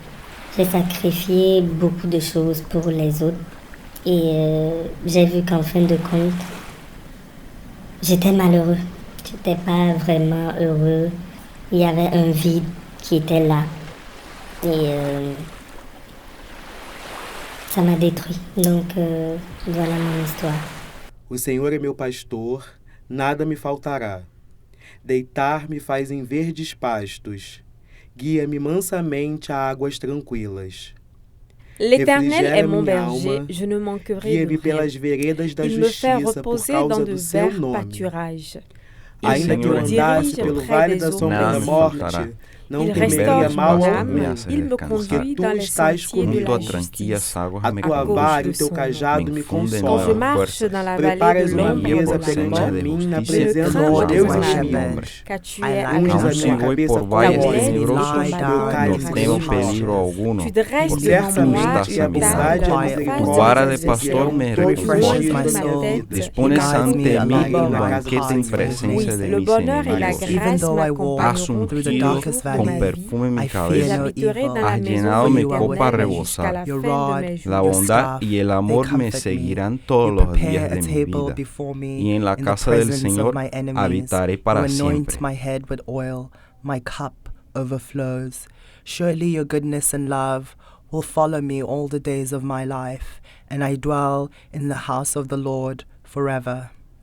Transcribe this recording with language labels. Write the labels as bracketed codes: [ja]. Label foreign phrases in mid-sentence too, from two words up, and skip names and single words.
[fr] J'ai sacrifié beaucoup de choses pour les autres et j'ai vu qu'en fin de compte, j'étais malheureux. J'étais pas vraiment heureux. Il y avait un vide qui était là et ça m'a détruit. Donc voilà mon histoire. [pt] O Senhor é meu pastor, nada me faltará. Deitar-me faz em verdes pastos. Guia-me mansamente a águas tranquilas. [fr] L'Éternel est mon berger, je ne manquerai de rien. Il me fait reposer dans de verts pâturages. [pt] Ainda que eu andasse pelo vale da sombra da morte, não temeria mal algum, porque tu estás comigo. A tua vara e o teu cajado me consolam. Preparas uma mesa perante a mim na presença dos meus inimigos. Unges a minha cabeça com óleo, meu cálice enche. Certamente e a bondade e a misericórdia [es] Dispones ante mí un banquete en presencia de mis enemigos. Has ungido con perfume mi cabeza, has llenado mi copa a rebosar. La bondad y el amor me seguirán todos los días de mi vida, y en la casa del Señor habitaré para siempre. [en] My cup overflows. Surely your goodness and love will follow me all the days of my life, and I dwell in the house of the Lord forever.